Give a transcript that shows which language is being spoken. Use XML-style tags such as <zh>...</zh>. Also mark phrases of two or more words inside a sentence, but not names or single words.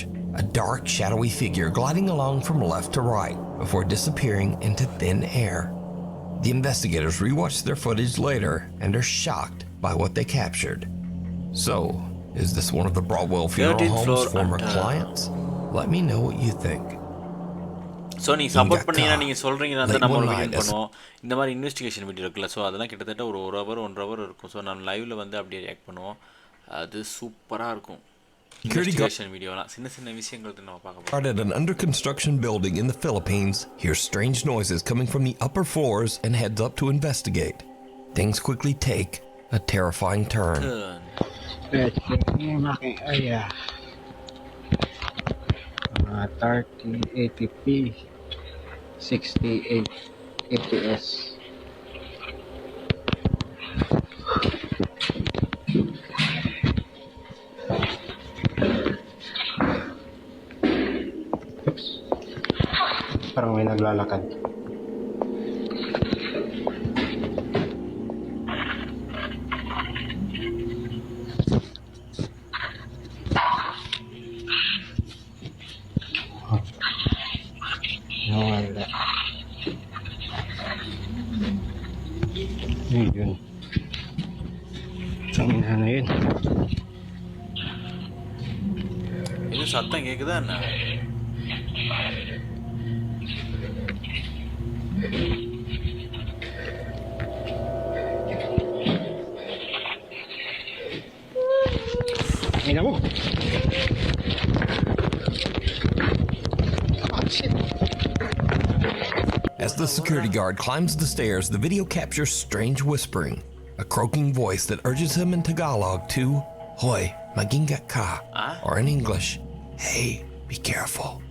<en>A dark, shadowy figure gliding along from left to right before disappearing into thin air. The investigators rewatch their footage later and are shocked by what they captured. So, is this one of the Broadwell Funeral Home's former clients? Let me know what you think.</en> <ta>ஸோ நீங்கள் சப்போர்ட் பண்ணீங்கன்னா நீங்கள் சொல்கிறீங்கன்னா வந்து நம்ம ஒரு வீடியோ பண்ணுவோம். இந்த மாதிரி</ta> <en>investigation video</en> <ta>இருக்குல்ல, ஸோ அதெல்லாம் கிட்டத்தட்ட ஒரு 1 hour 1.5 hour இருக்கும். ஸோ நான் லைவில் வந்து அப்படியே ரியாக்ட் பண்ணுவோம். அது சூப்பராக இருக்கும்.</ta> <en>investigation videoலாம்</en> <ta>சின்ன விஷயங்கள் நம்ம பார்க்க போகிறோம்.</ta> <en>At an under construction building in the Philippines, hears strange noises coming from the upper floors and heads up to investigate. Things quickly take a terrifying turn. 3080p 68 fps. Oops.</en> <tl>Parang may naglalakad. Nawala. Yun. Saan na yun?</tl> <ta>இது சத்தம் கேக்குதா என்ன?</ta> <tl>Tingnan mo.</tl> <en>As the security guard climbs the stairs, the video captures strange whispering, a croaking voice that urges him in Tagalog to</en> <tl>"Hoy, magingat ka,"</tl> <en>or in English, "Hey, be careful."</en>